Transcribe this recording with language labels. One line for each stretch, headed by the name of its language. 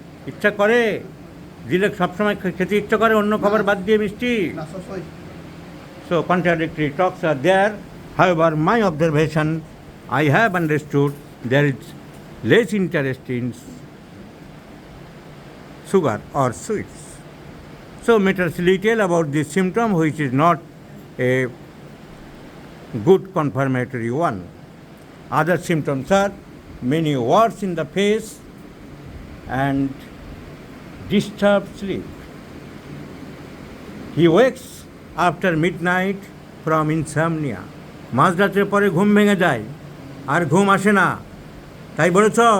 Bangla: ইচ্ছা করে, দিলে সবসময় খেতে ইচ্ছা করে অন্য খাবার বাদ দিয়ে মিষ্টি? না, সবসময়।
English: So contradictory talks are there. However, my observation, I have understood there is less interest in sugar or sweets. So matters little about this symptom, which is not a good confirmatory one. Other symptoms are many warts in the face and disturbed sleep. He wakes after midnight from insomnia.
Bangla: মাঝরাতের পরে ঘুম ভেঙে যায়, আর ঘুম আসে না, তাই বলেছ?